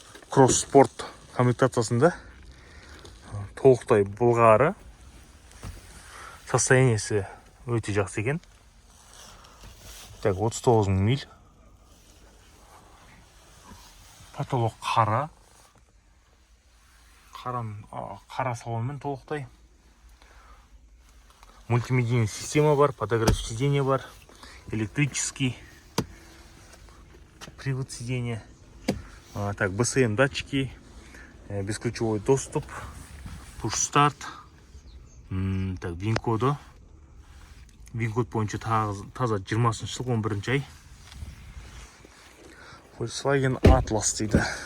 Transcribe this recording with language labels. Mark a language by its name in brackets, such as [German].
[Kazakh] Кросс-спорт коммутациясында толықтай былғары, состояниесі өте жақсы екен. [Russian] Так, 39.000 миль. [Kazakh] Потолок қара. Қара салонмен толықтай. [Russian] Мультимедийная система бар, подогрев сиденья бар, электрический привод сиденья. Так, БСМ датчики, бесключевой доступ, push-старт. Так, вин-коды. [Kazakh] Вин-код бойынша таза 20 жыл 11 ай. Volkswagen Atlas дейді.